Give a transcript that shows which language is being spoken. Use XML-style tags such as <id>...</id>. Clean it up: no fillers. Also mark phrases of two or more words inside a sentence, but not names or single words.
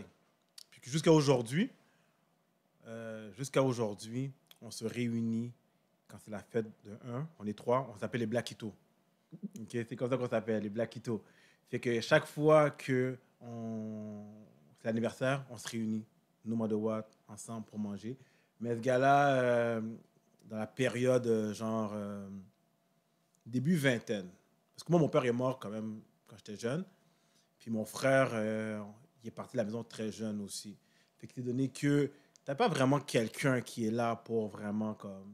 <fr>Puis jusqu'à aujourd'hui, on se réunit quand c'est la fête de 1. On est 3, on s'appelle les Blackitos. Okay? C'est comme ça qu'on s'appelle, les Blackitos. Fait que chaque fois que c'est l'anniversaire, on se réunit,</fr> <en>no matter what,</en> <fr>ensemble pour manger. Mais ce gars-là, dans la période début vingtaine, parce que moi, mon père est mort quand même quand j'étais jeune, puis mon frère, il est parti de la maison très jeune aussi. Fait que c'est donné que t'as pas vraiment quelqu'un qui est là pour vraiment comme...</fr>